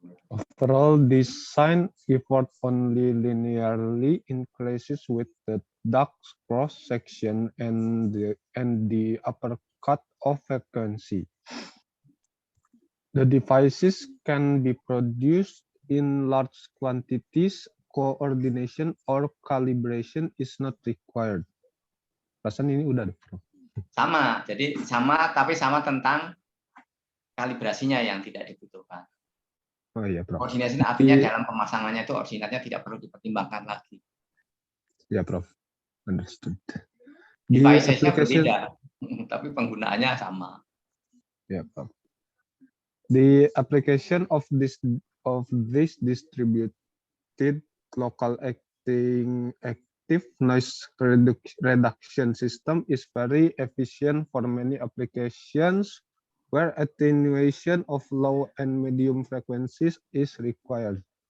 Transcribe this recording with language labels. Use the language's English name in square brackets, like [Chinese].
[English] Overall design effort only linearly increases with the duct cross section and the upper cut of frequency. The devices can be produced in large quantities. Coordination or calibration is not required. [Indonesian] Rasanya ini udah deh, Prof. Sama, jadi sama tapi sama tentang kalibrasinya yang tidak dibutuhkan. Oh iya, Prof. Koordinasi artinya dalam pemasangannya itu ordinatnya tidak perlu dipertimbangkan lagi. Ya, Prof. Understood. Devices-nya berbeda, tapi penggunaannya sama. Ya, Prof. [English] The application of this distributed local active noise reduction system is very efficient for many applications where attenuation of low and medium frequencies is required.